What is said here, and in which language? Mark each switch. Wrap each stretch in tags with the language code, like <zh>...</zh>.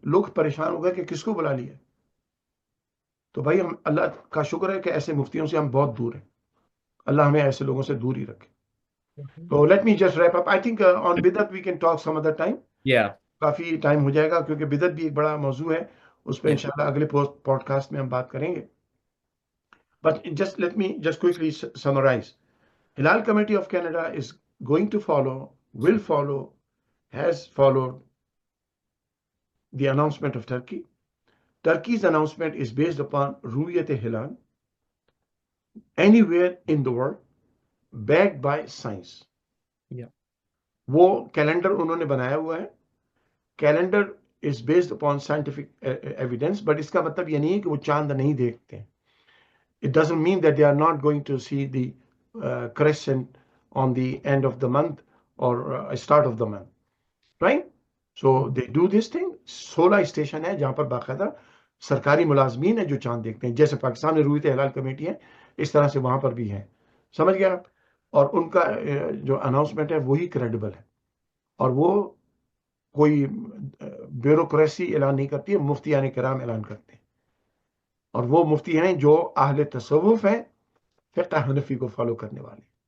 <ur>لوگ پریشان ہو گئے کہ کس کو بلا لیا. تو بھائی ہم اللہ کا شکر ہے کہ ایسے مفتیوں سے ہم بہت دور ہیں. اللہ ہمیں ایسے لوگوں سے دور ہی رکھے. تو</ur> <en>Let me just wrap up. I think on بدعت we can talk some other time.</en> <ur>Coffee time ہو جائے گا کیونکہ بدعت بھی ایک بڑا موضوع ہے، اس پہ انشاءاللہ اگلے پوڈ کاسٹ میں ہم بات کریں گے.</ur> <en>But just let me just quickly summarize. Hilal Committee of Canada is going to follow, will follow, has followed the announcement of Turkey. Turkey's announcement is based upon روئیت ہلال anywhere in the world backed by science. Yeah.</en> <ur>وہ calendar انہوں نے بنایا ہوا ہے.</ur> <en>calendar is based upon scientific evidence, but</en> <ur>اس کا مطلب یہ نہیں ہے کہ وہ چاند نہیں دیکھتے.</ur> <en>It doesn't mean that they are not going to see the crescent on the end of the month or start of the month, right? So they do this thing.</en> <ur>16 station ہے جہاں پر باقاعدہ سرکاری ملازمین ہیں جو چاند دیکھتے ہیں, جیسے پاکستان میں روئیت ہلال کمیٹی ہے اس طرح سے وہاں پر بھی ہے. سمجھ گیا آپ؟ اور ان کا جو اناؤنسمنٹ ہے وہی کریڈیبل ہے, اور وہ کوئی بیوروکریسی اعلان نہیں کرتی ہے, مفتیان کرام اعلان کرتے ہیں, اور وہ مفتی ہیں جو اہل تصوف ہیں, فقہ حنفی کو فالو کرنے والے.</ur>